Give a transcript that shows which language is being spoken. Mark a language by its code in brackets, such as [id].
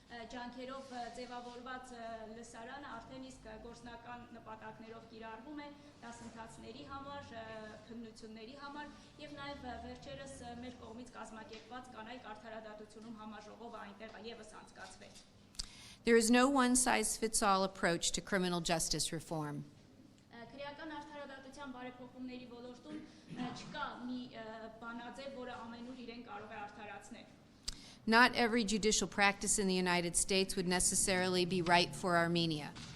[hy] Ջանքերով ձևավորված լսարանը արդեն իսկ գործնական նպատակներով կիրառվում է դասընթացների համար, քննությունների համար եւ նաեւ վերջերս մեր կողմից կազմակերպված կանայք արդարադատությունում համաժողովը այնտեղ եւս անցկացվեց։ [en] There is no one-size-fits-all approach to criminal justice reform. [hy] Քրեական արդարադատության բարեփոխումների ոլորտում չկա մի բանաձև, որը ամենուր իրեն կարող է արդարացնել։ [en] Not every judicial practice in the United States would necessarily be right for Armenia.